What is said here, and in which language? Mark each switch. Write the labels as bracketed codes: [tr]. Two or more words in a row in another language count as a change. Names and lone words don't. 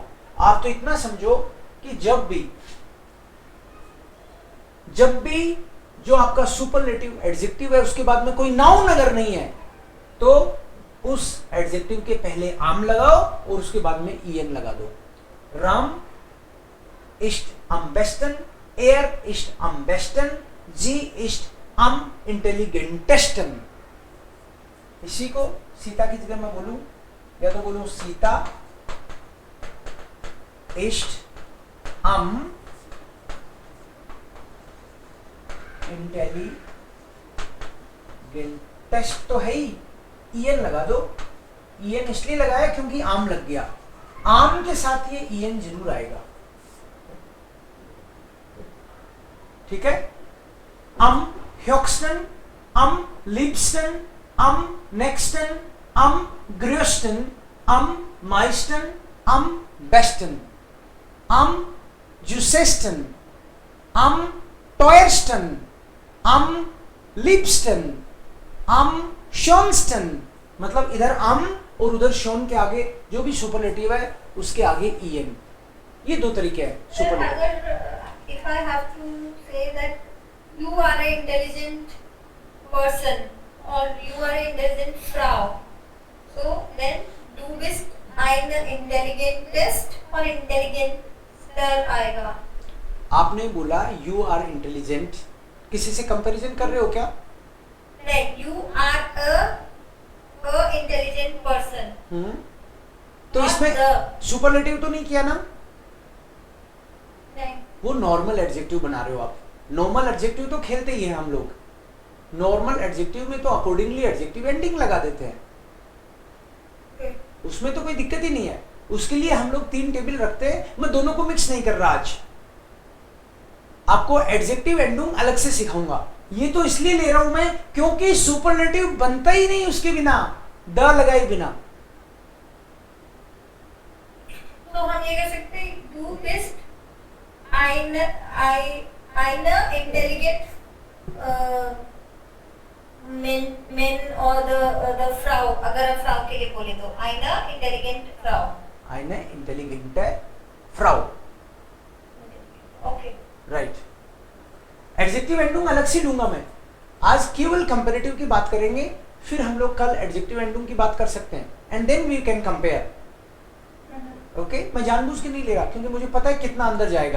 [hi] आप तो इतना समझो कि जब भी जो आपका [en] superlative adjective [hi] है उसके बाद में कोई नाउन अगर नहीं है तो उस एडजेक्टिव के पहले आम लगाओ और उसके बाद में ईएन लगा दो। [de] राम इस्ट am besten, er ist am besten, sie ist am intelligentesten। [hi] इसी को सीता की जगह मैं बोलूं, या तो बोलूं सीता [de] ist am intelligentest, [hi] तो है ही, ईएन लगा दो। ईएन इसलिए लगाया क्योंकि आम लग गया, आम के साथ ये ईएन जरूर आएगा, ठीक है। [de] am höchsten, am liebsten, am nächsten, am größten, am meisten, am besten, am süßesten, am teuersten, am liebsten, am schönsten। [hi] मतलब इधर am और उधर शोन के आगे जो भी सुपरलेटिव है उसके आगे ईएन। ये दो तरीके हैं सुपरलेटिव। [en] अगर if I have to say that you are an intelligent person or you are an intelligent Frau, so then [de] du bist eine intelligentest [en] और intelligenter आएगा। [hi] आपने बोला [en] you are intelligent, [hi] किसी से कंपैरिजन कर रहे हो क्या? नहीं, [en] you are a intelligent person। [hi] तो इसमें सुपरलेटिव तो नहीं किया ना? नहीं, वो [en] normal adjective [hi] बना रहे हो आप। [en] normal adjective [hi] तो खेलते ही हैं हम लोग, [en] normal adjective [hi] में तो [en] accordingly adjective ending [hi] लगा देते हैं, उसमें तो कोई दिक्कत ही नहीं है। उसके लिए हम लोग 3 टेबल रखते हैं, मैं दोनों को मिक्स नहीं कर रहा आज, आपको [en] adjective ending [hi] अलग से सिखाऊंगा। ये तो इसलिए ले रहा हूं मैं क्योंकि सुपरलेटिव बनता ही नहीं उसके बिना, द लगाए बिना। तो हम ये कह सकते हैं [de] du bist eine intelligent [en] men or the [hi] Frau, अगर हम Frau के लिए बोले तो [de] eine intelligent Frau, eine intelligente Frau, [en] ओके राइट। adjective ending [hi] अलग से लूंगा मैं, आज केवल कंपैरेटिव की बात करेंगे, फिर हम लोग कल [en] adjective ending [hi] की बात कर सकते हैं, [en] and then we can compare. [hi] ओके, मैं जानबूझ के नहीं ले रहा क्योंकि मुझे पता है कितना अंदर जाएगा।